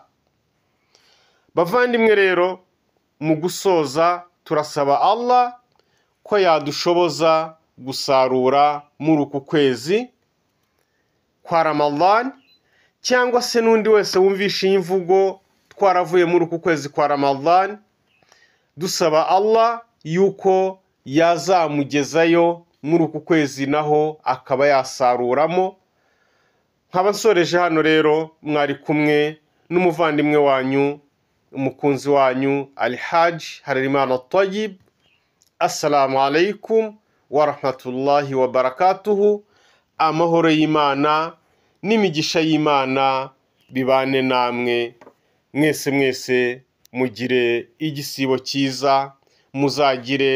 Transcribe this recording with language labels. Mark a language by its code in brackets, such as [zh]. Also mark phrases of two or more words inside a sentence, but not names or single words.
[rw] Bavandimwe rero, mu gusoza turasaba Allah ko yadushoboza gusarura muri uku kwezi kwa Ramadhan, cyangwa se n'undi wese wumvisha iyi mvugo twaravuye muri uku kwezi kwa Ramadhan, dusaba Allah yuko yazamugezayo muri uku kwezi naho akaba yasaruramo. Nkaba nsoreje hano rero, mwari kumwe n'umuvandimwe wanyu, umukunzi wanyu Al-Hajj Harerimana Tayyib. [ar] السلام عليكم ورحمة الله وبركاته. [rw] Amahoro y'Imana n'imigisha y'Imana bibane namwe mwese. Mugire igisibo cyiza, muzagire